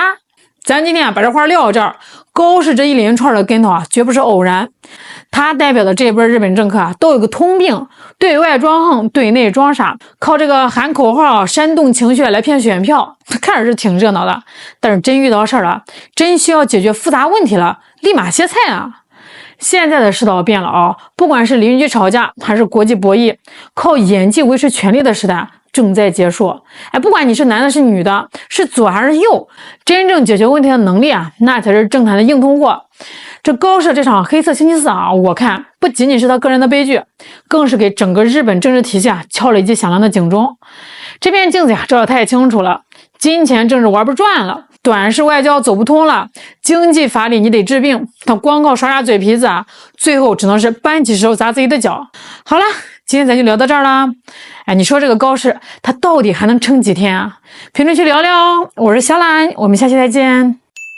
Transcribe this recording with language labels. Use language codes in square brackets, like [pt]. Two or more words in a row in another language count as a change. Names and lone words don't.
[zh] 咱今天把這話撂到這兒，高市這一連串的跟頭絕不是偶然。他代表的這波日本政客都有個通病，對外裝橫，對內裝傻，靠這個喊口號煽動情緒來騙選票，看着是挺熱鬧的，但是真遇到事兒了，真需要解決複雜問題了，立馬歇菜現在的世道變了不管是鄰居吵架還是國際博弈，靠演技維持權力的時代正在結束。不管你是男的是女的，是左還是右，真正解決問題的能力那才是政坛的硬通貨。這高市這場黑色星期四我看不僅僅是他個人的悲劇，更是給整個日本政治體系敲了一記響亮的警鐘。這片鏡子照得太清楚了，金錢政治玩不轉了，短視外交走不通了，經濟乏力你得治病，他光靠耍嘴皮子最後只能是搬起石頭砸自己的腳。好了，今天咱就聊到這兒了。你說這個高市他到底還能撐幾天評論區聊聊我是小懶，我們下期再見。